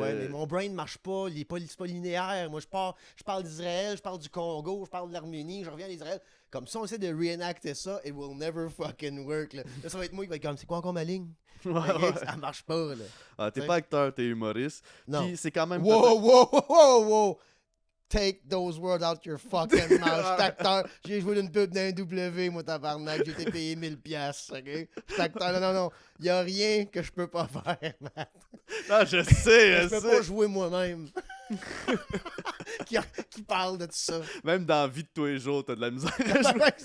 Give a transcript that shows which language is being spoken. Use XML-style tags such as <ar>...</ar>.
<fr>Ouais, mais mon brain ne marche pas, il est pas linéaire. Moi, je parle d'Israël, je parle du Congo, je parle de l'Arménie, je reviens à Israël. Comme ça, on essaie de reenacter ça,</fr> <en>it will never fucking work.</en> <fr>Là, ça va être moi qui va être comme, c'est quoi encore ma ligne? Ouais. Ça marche pas, là. Ah, t'es pas acteur, t'es humoriste. Non. Puis c'est quand même... Wow!</fr> <en>Take those words out your fucking mouth.</en> <fr>Je suis acteur. J'ai joué d'une pub d'un W, moi, tabarnak. J'ai été payé 1000$, OK? Je suis acteur. Non. Il y a rien que je peux pas faire, Matt. Ah, je sais, Je peux pas jouer moi-même. qui parle de tout ça. Même dans la vie de tous les jours, t'as de la misère à jouer.</fr>